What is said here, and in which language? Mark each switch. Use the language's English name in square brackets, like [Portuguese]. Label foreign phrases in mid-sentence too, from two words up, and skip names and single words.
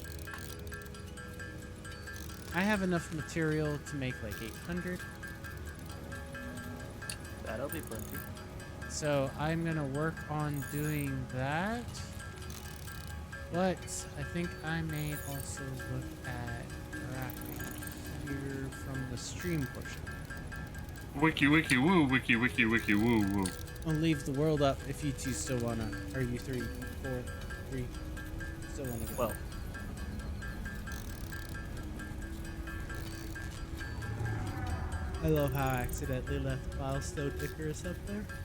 [English] I have enough material to make like 800. That'll be plenty. So I'm gonna work on doing that. But I think I may also look at wrapping here from the stream portion. Wiki wiki woo, wiki wiki wiki woo woo. I'll leave the world up if you two still wanna, or you 3, 4, 3, still wanna go. Well. I love how I accidentally left Milestone Icarus up there.